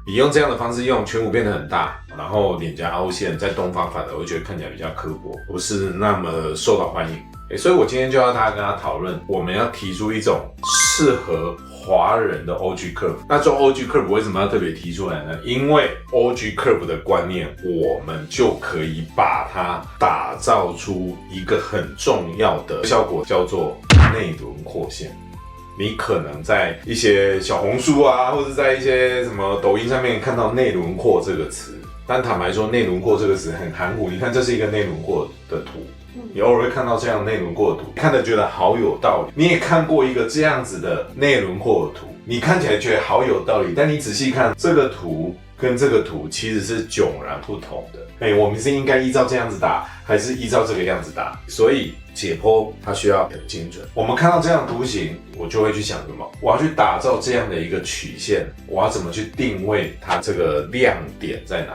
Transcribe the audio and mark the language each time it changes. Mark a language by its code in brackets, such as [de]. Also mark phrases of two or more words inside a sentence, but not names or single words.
[zh] 你用這樣的方式，用颧骨變得很大，然後臉頰凹陷，在東方反而會覺得看起來比較刻薄，不是那麼受到歡迎。所以我今天就要大家跟他討論，我們要提出一种適合華人的 [en] OG curve。 [zh] 那做 [en] OG curve [zh] 為什麼要特別提出來呢？因為 [en] OG curve [zh] 的觀念，我們就可以把它打造出一個很重要的效果，叫做內輪廓線。你可能在一些小紅書啊，或者在一些什麼抖音上面看到內輪廓這個詞，但坦白說，內輪廓這個詞很含糊。你看，這是一個內輪廓的圖。你偶爾會看到這樣內輪廓的圖，看着覺得好有道理。你也看過一個這樣子的內輪廓的圖，你看起來覺得好有道理，但你仔細看這個圖跟這個圖其實是迥然不同的。我們是應該依照這樣子打，還是依照這個樣子打？所以解剖它需要很精準。我們看到這樣的圖形，我就會去想什麼？我要去打造這樣的一個曲線，我要怎麼去定位它這個亮點在哪？